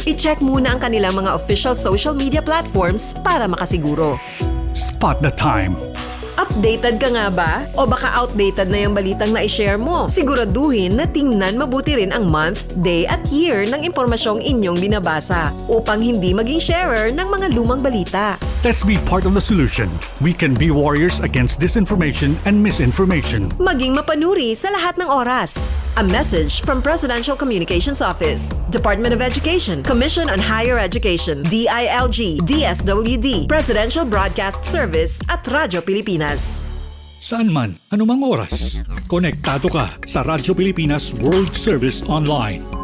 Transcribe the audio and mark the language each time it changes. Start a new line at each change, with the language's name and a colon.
Filipino: I-check muna ang kanilang mga official social media platforms para makasiguro.
English: Spot the time.
Filipino: Updated ka nga ba? O baka outdated na yung balitang na-share mo? Siguraduhin na tingnan mabuti rin ang month, day at year ng impormasyong inyong binabasa upang hindi maging sharer ng mga lumang balita.
English: Let's be part of the solution. We can be warriors against disinformation and misinformation.
Filipino: Maging mapanuri sa lahat ng oras.
English: A message from Presidential Communications Office, Department of Education, Commission on Higher Education, DILG, DSWD, Presidential Broadcast Service at Radyo Pilipinas.
Filipino: Saan man, anumang oras, konektado ka sa Radyo Pilipinas World Service Online.